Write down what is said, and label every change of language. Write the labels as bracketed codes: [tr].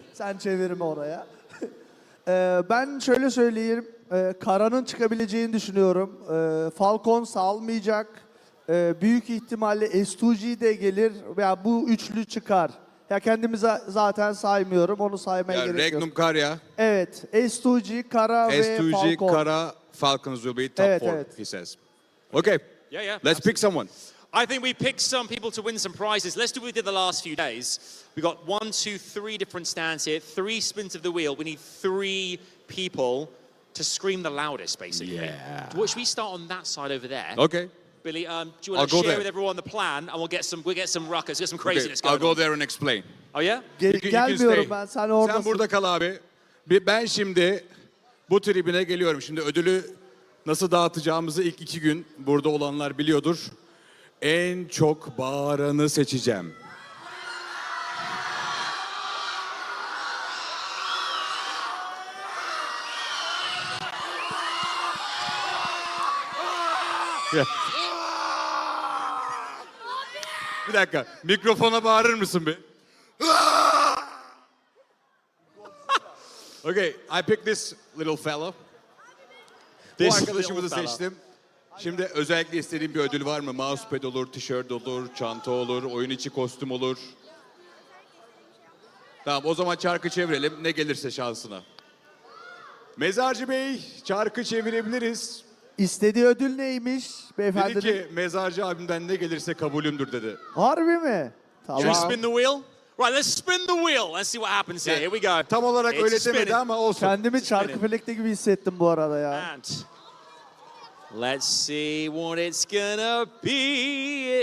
[tr] Sen çevirme oraya. Ben şöyle söyleyeyim. Kara'nın çıkabileceğini düşünüyorum. Falcon salmayacak. Büyük ihtimalle S2G de gelir. Ya bu üçlü çıkar. Ya kendimizi zaten saymıyorum. Onu saymaya gerek yok. Regnum Karya. Evet. S2G, Kara ve Falcon. [en] S2G, Kara, Falcons will be top 4, he says. Okay. Yeah. Let's pick someone. I think we picked some people to win some prizes. Let's do what we did the last few days. We got 1, 2, 3 different stands here, 3 spins of the wheel. We need 3 people to scream the loudest, basically. Yeah. Should we start on that side over there? Okay. Billy, do you want to share with everyone the plan, and we'll get some ruckus, get some craziness going. I'll go there and explain. Oh yeah? [tr] Gelmiyorum ben. Sen oradasın. Sen burada kal abi. Ben şimdi bu tribüne geliyorum. Şimdi ödülü nasıl dağıtacağımızı ilk 2 gün burada olanlar biliyordur. En çok bağıranı seçeceğim. Bir dakika. Mikrofona bağırır mısın bir? [en] Okay, I picked this little fellow. [tr] Bu arkadaşımızı seçtim. Şimdi özellikle istediğin bir ödül var mı? Mousepad olur, tişört olur, çanta olur, oyun içi kostüm olur. Tamam, o zaman çarkı çevirelim. Ne gelirse şansına. Mezarcı Bey, çarkı çevirebiliriz. İstediği ödül neymiş beyefendi? Dedi ki mezarcı abimden ne gelirse kabulümdür dedi. Harbi mi? Tamam. [en] Should we spin the wheel? Right, let's spin the wheel. Let's see what happens here. Here we go. [tr] Tam olarak [en] It's [tr] öyle [en] spinning. [tr] demedi ama olsun. Kendimi Çarkıfelek'te gibi hissettim bu arada ya. [en] And let's see what it's gonna be.